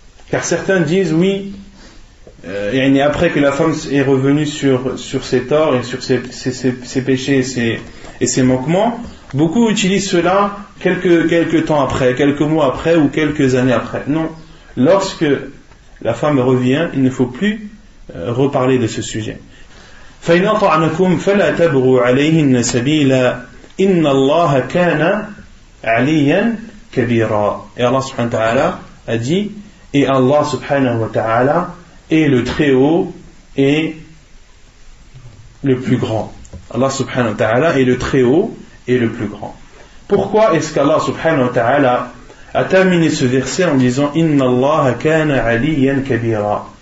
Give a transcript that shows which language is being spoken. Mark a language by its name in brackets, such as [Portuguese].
[French] Car certains disent oui, après que la femme est revenue sur ses torts et sur ses péchés et ses manquements, beaucoup utilisent cela quelques temps après, quelques mois après ou quelques années après. Non, lorsque la femme revient, il ne faut plus reparler de ce sujet. [Arabic] فإن أطعنكم فلا تبغوا عليهن سبيلا إن الله كان عليا كبيرا. [French] Et Allah subhanahu wa ta'ala a dit, et Allah subhanahu wa ta'ala est le très haut et le plus grand. Allah subhanahu wa ta'ala est le très haut et le plus grand. Pourquoi est-ce qu'Allah subhanahu wa ta'ala a terminé ce verset en disant [Arabic] Inna Allah kana aliyan kabira?